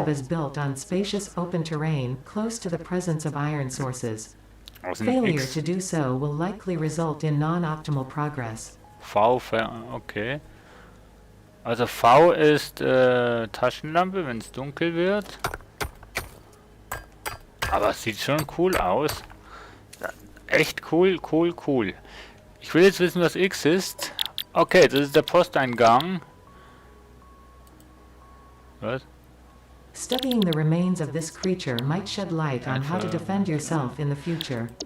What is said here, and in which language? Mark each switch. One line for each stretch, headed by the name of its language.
English: hub is built on spacious open terrain close to the presence of iron sources.
German: Aus dem
English: Failure X, to do so will likely result in non-optimal progress. okay.
German: Also V ist Taschenlampe, wenn es dunkel wird. Aber es sieht schon cool aus. Echt cool. Ich will jetzt wissen, was X ist. Okay, das ist der Posteingang. Was?
English: Studying the remains of this creature might shed light on how to defend yourself in the future.